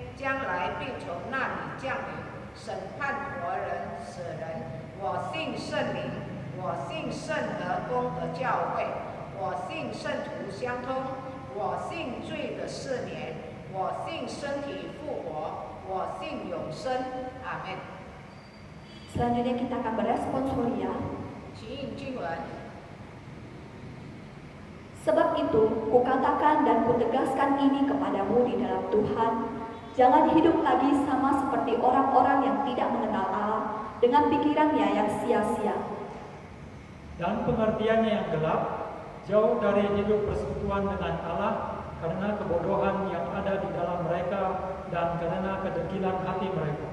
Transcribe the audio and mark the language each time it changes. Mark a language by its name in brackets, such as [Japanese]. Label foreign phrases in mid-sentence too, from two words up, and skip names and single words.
[Chinese] 将来必从那里降临，审判活人死人。我信圣灵，我信圣而公的教会，我信圣徒相通，我信罪的赦免，我信身体复活，我信永生。阿门。 [Indonesian] Selanjutnya kita akan beresponsorial. [Chinese] 请引经文。 [Indonesian] Sebab itu, kukatakan dan kutegaskan ini kepadamu di dalam Tuhan. Jangan hidup lagi sama seperti orang-orang yang tidak mengenal Allah dengan pikirannya yang sia-sia. Dan pengertiannya yang gelap, jauh dari hidup persekutuan dengan Allah karena kebodohan yang ada di dalam mereka dan karena kedegilan hati mereka.